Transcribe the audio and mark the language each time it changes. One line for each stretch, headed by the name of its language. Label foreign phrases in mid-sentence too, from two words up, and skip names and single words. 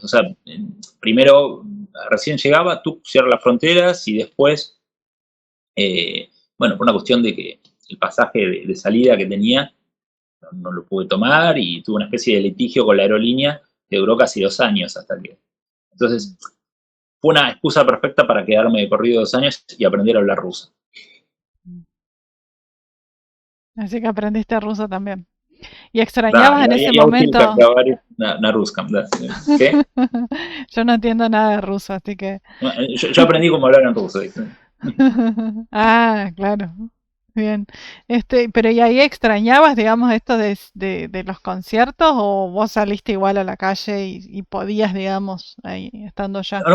Spanish: O sea, primero recién llegaba, tú cierras las fronteras y después, bueno, por una cuestión de que el pasaje de salida que tenía no lo pude tomar y tuve una especie de litigio con la aerolínea que duró casi 2 años hasta que. Mm. Entonces, fue una excusa perfecta para quedarme de corrido 2 años y aprender a hablar ruso. Mm. Así que aprendiste ruso también. ¿Y
Russian: Да,
Spanish: extrañabas en
Russian: я,
Spanish: ese
Russian: я учил, как
Spanish: momento?
Russian: говорить на русском, да.
Spanish: ¿Qué? Yo no entiendo nada de ruso, así que... No, yo aprendí cómo hablar en ruso. ¿Viste? Ah, claro. Bien. Pero ¿y ahí extrañabas, digamos, esto de los conciertos o vos saliste igual a la calle y podías, digamos, ahí estando ya?